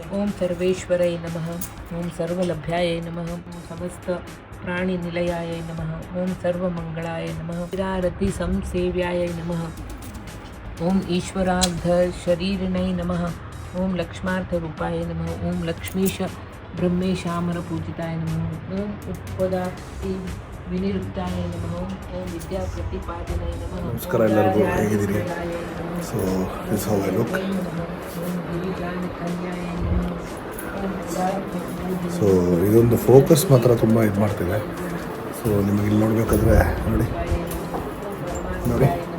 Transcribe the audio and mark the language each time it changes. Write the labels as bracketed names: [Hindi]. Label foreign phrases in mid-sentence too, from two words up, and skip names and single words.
[Sanskrit] ॐ सर्वेश्वरै नमः ॐ सर्वलभ्याय नमः ॐ समस्तप्राणिनिलयाय नमः ॐ सर्वमङ्गलाय नमः विरारतिसंसेव्याय नमः ॐ ईश्वरार्धशरीरिणै नमः ॐ लक्ष्मार्थरूपाय नमः ॐ लक्ष्मीश ब्रह्मेशामरपूजिताय नमः ॐ उत्पदाप्ति विनिरुक्ताय नमः ॐ विद्याप्रतिपादनाय नमः [Kannada] ನಮಸ್ಕಾರ ಎಲ್ಲರಿಗೂ, ಹೇಗಿದ್ದೀರಿ? [English] so this how I look. [Kannada] ಸೊ ಇದೊಂದು ಫೋಕಸ್ ಮಾತ್ರ ತುಂಬ ಇದು ಮಾಡ್ತಿದೆ. ಸೊ ನಿಮಗೆ ಇಲ್ಲಿ ನೋಡಬೇಕಾದ್ರೆ ನೋಡಿ ನೋಡಿ